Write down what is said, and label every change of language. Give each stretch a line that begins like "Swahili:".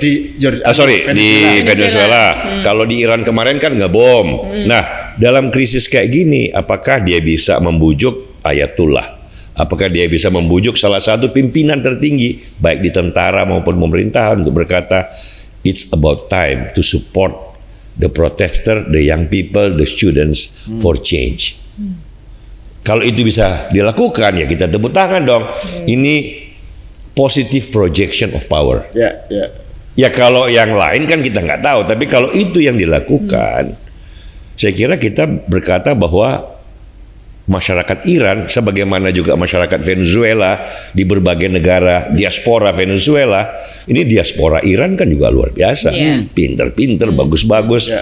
Indonesian: di Venezuela. Kalau di Iran kemarin kan ngebom. Nah dalam krisis kayak gini, apakah dia bisa membujuk Ayatullah? Apakah dia bisa membujuk salah satu pimpinan tertinggi baik di tentara maupun pemerintahan untuk berkata
English: it's about time to support the protester, the young people, the students for change.
Indonesian: Kalau itu bisa dilakukan, ya kita tepuk tangan dong. Ini
English: positive projection of power.
Indonesian: Ya kalau yang lain kan kita nggak tahu, tapi kalau itu yang dilakukan, saya kira kita berkata bahwa masyarakat Iran, sebagaimana juga masyarakat Venezuela di berbagai negara, diaspora Venezuela, ini diaspora Iran kan juga luar biasa, pinter-pinter, bagus-bagus.